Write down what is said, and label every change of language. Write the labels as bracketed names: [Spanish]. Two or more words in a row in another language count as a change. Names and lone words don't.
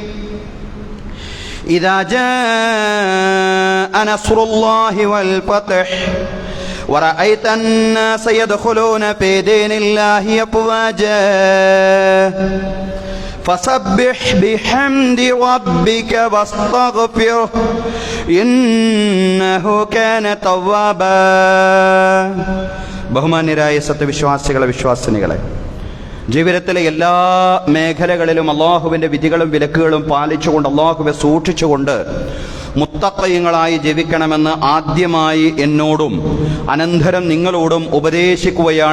[Arabic] إذا جاء نصر الله والفتح ورأيت الناس يدخلون في دين الله أفواجا فسبح بحمد ربك واستغفره إنه كان توابا [Malayalam] ബഹുമാന്യരായ സത്യവിശ്വാസികളെ വിശ്വാസിനികളെ, ജീവിതത്തിലെ എല്ലാ മേഖലകളിലും അള്ളാഹുവിൻ്റെ വിധികളും വിലക്കുകളും പാലിച്ചുകൊണ്ട് അള്ളാഹുവെ സൂക്ഷിച്ചുകൊണ്ട് മുത്തഖീങ്ങളായി ജീവിക്കണമെന്ന് ആദ്യമായി എന്നോടും അനന്തരം നിങ്ങളോടും ഉപദേശിക്കുകയാണ്.